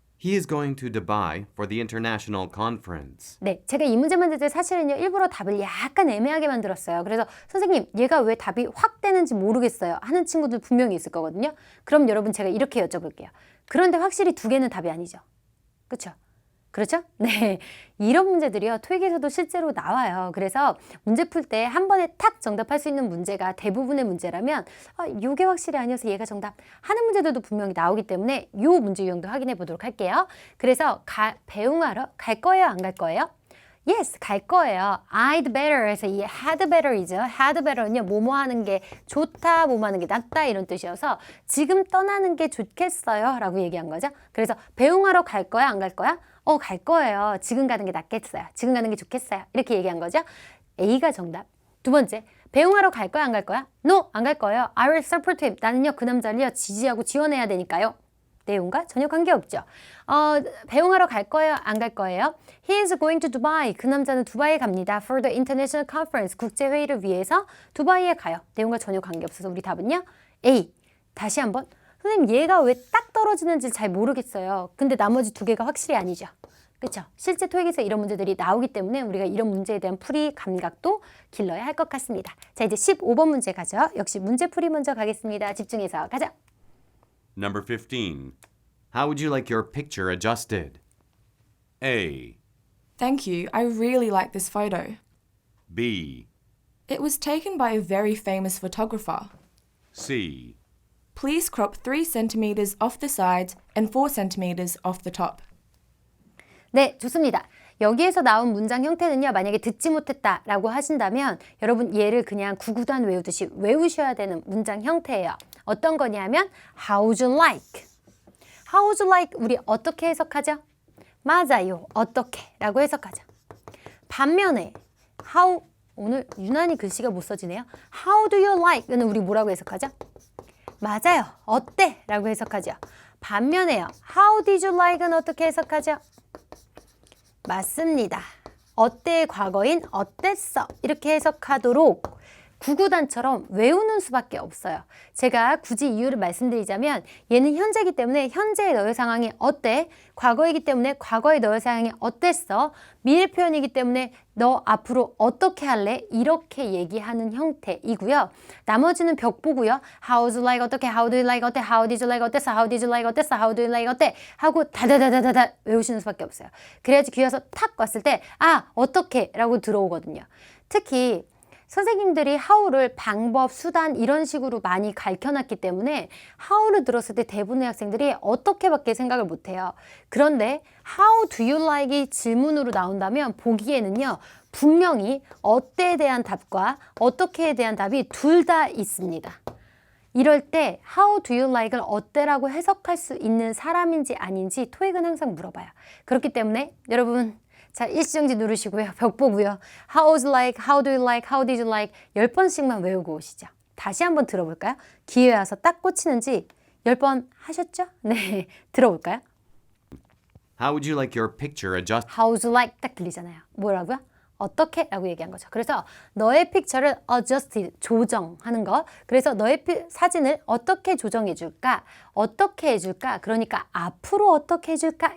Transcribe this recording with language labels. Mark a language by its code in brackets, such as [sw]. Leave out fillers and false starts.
[en] He is going to Dubai for the international conference. [ko] 네, 제가 이 문제 만들 때 사실은요 일부러 답을 약간 애매하게 만들었어요. 그래서 선생님 얘가 왜 답이 확 되는지 모르겠어요 하는 친구들 분명히 있을 거거든요. 그럼 여러분 제가 이렇게 여쭤볼게요. 그런데 확실히 2개는 답이 아니죠. 그렇죠? 그렇죠? 네, 이런 문제들이요 토익에서도 실제로 나와요. 그래서 문제 풀 때 한 번에 탁 정답할 수 있는 문제가 대부분의 문제라면 요게 확실히 아니어서 얘가 정답 하는 문제들도 분명히 나오기 때문에 요 문제 유형도 확인해 보도록 할게요. 그래서 배웅하러 갈 거예요 안 갈 거예요? Yes, 갈 거예요. [en] I'd better [ko] 해서 이 [en] had better이죠. [ko] had better는요, 뭐뭐 하는 게 좋다, 뭐뭐 하는 게 낫다 이런 뜻이어서 지금 떠나는 게 좋겠어요 라고 얘기한 거죠. 그래서 배웅하러 갈 거야, 안 갈 거야? 갈 거예요. 지금 가는 게 낫겠어요. 지금 가는 게 좋겠어요. 이렇게 얘기한 거죠. A가 정답. 2번째, 배웅하러 갈 거야, 안 갈 거야? [en] No, [ko] 안 갈 거예요. [en] I will support him. [ko] 나는요, 그 남자를요, 지지하고 지원해야 되니까요. 내용과 전혀 관계없죠. 배웅하러 갈 거예요? 안 갈 거예요? [en] He is going to Dubai. [ko] 그 남자는 두바이에 갑니다. [en] For the international conference. [ko] 국제회의를 위해서 두바이에 가요. 내용과 전혀 관계없어서 우리 답은요? A. 다시 한번. 선생님 얘가 왜 딱 떨어지는지 잘 모르겠어요. 근데 나머지 2개가 확실히 아니죠. 그렇죠? 실제 토익에서 이런 문제들이 나오기 때문에 우리가 이런 문제에 대한 풀이 감각도 길러야 할 것 같습니다. 자 이제 15번 문제 가죠. 역시 문제풀이 먼저 가겠습니다. 집중해서 가자. [en] Number 15. How would you like your picture adjusted? A. Thank you, I really like this photo. B. It was taken by a very famous photographer. C. Please crop 3 centimeters off the sides and 4 centimeters off the top. [ko] 네, 좋습니다. 여기에서 나온 문장 형태는요. 만약에 듣지 못했다라고 하신다면 여러분 얘를 그냥 구구단 외우듯이 외우셔야 되는 문장 형태예요. 어떤 거냐면 [en] How would you like? How would you like? [ko] 우리 어떻게 해석하죠? 맞아요. 어떻게? 라고 해석하죠. 반면에 How 오늘 유난히 글씨가 못 써지네요. [en] How do you like? [ko] 는 우리 뭐라고 해석하죠? 맞아요. 어때? 라고 해석하죠. 반면에요. [en] How did you like? [ko] 는 어떻게 해석하죠? 맞습니다. 어때의 과거인 어땠어? 이렇게 해석하도록 구구단처럼 외우는 수밖에 없어요. 제가 굳이 이유를 말씀드리자면 얘는 현재이기 때문에 현재의 너의 상황이 어때? 과거이기 때문에 과거의 너의 상황이 어땠어? 미래 표현이기 때문에 너 앞으로 어떻게 할래? 이렇게 얘기하는 형태이고요. 나머지는 벽 보고요. [en] How would you like 어떻게? How do you like 어때? How did you like 어땠어? How did you like 어땠어? How do you like 어때? [ko] 하고 다다다다다다 외우시는 수밖에 없어요. 그래야지 귀에서 탁 왔을 때 어떻게? 라고 들어오거든요. 특히 선생님들이 how를 방법, 수단 이런 식으로 많이 가르쳐놨기 때문에 how를 들었을 때 대부분의 학생들이 어떻게밖에 생각을 못해요. 그런데 [en] how do you like [ko] 이 질문으로 나온다면 보기에는요. 분명히 어때에 대한 답과 어떻게에 대한 답이 둘 다 있습니다. 이럴 때 [en] how do you like [ko] 을 어때라고 해석할 수 있는 사람인지 아닌지 토익은 항상 물어봐요. 그렇기 때문에 여러분 자, 일시정지 누르시고요. 벽 보고요. [en] How's like, how do you like, how did you like [ko] 10번씩만 외우고 오시죠. 다시 한번 들어볼까요? 기회 와서 딱 꽂히는지 10번 하셨죠? 네, 들어볼까요? [en] How would you like your picture adjusted? How's you like [ko] 딱 들리잖아요. 뭐라고요? 어떻게? 라고 얘기한 거죠. 그래서 너의 픽처를 adjusted, 조정하는 거. 그래서 너의 사진을 어떻게 조정해 줄까? 어떻게 해줄까? 그러니까 앞으로 어떻게 해줄까?